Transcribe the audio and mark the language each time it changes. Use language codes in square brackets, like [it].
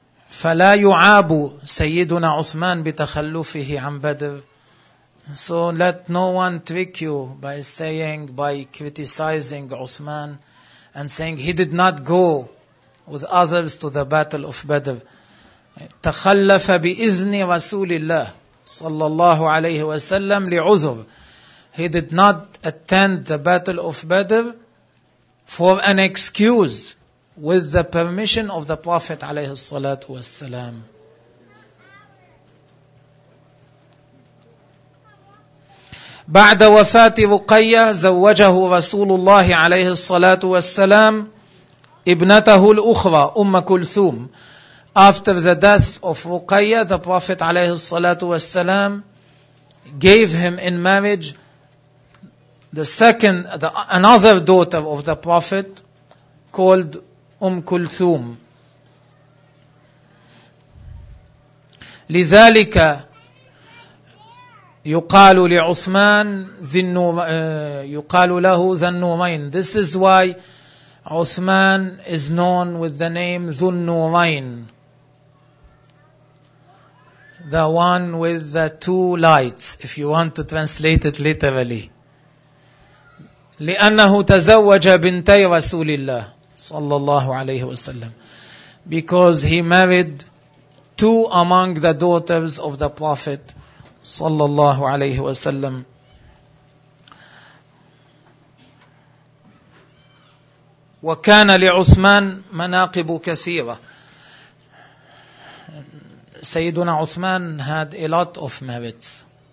[ar] فلا يعاب سيدنا عثمان بتخلفه عن بدر. [en] So let no one trick you by saying, by criticizing Uthman and saying he did not go with others to the battle of Badr. [ar] تخلف بإذن رسول الله صلى الله عليه وسلم لعذر. [en] He did not attend the battle of Badr for an excuse, with the permission of the Prophet [ar] عليه الصلاة والسلام. بعد وفاة رقية زوجه رسول الله عليه الصلاة والسلام ابنته الأخرى أم كلثوم. [en] After the death of Ruqayya, the Prophet [ar] عليه الصلاة والسلام [en] gave him in marriage another daughter of the Prophet called أم كلثوم. [ar] لذلك يقال لعثمان يقال له ذو النورين. [en] This is why Uthman is known with the name ذو النورين, the one with the two lights, if you want to translate it literally. [ar] لأنه تزوج بنتي رسول الله صلى الله عليه وسلم, [en] because he married two among the daughters of the Prophet [ar] صلى الله عليه وسلم. وكان لعثمان مناقب كثيرة. [en] سيدنا عثمان had a lot of merits.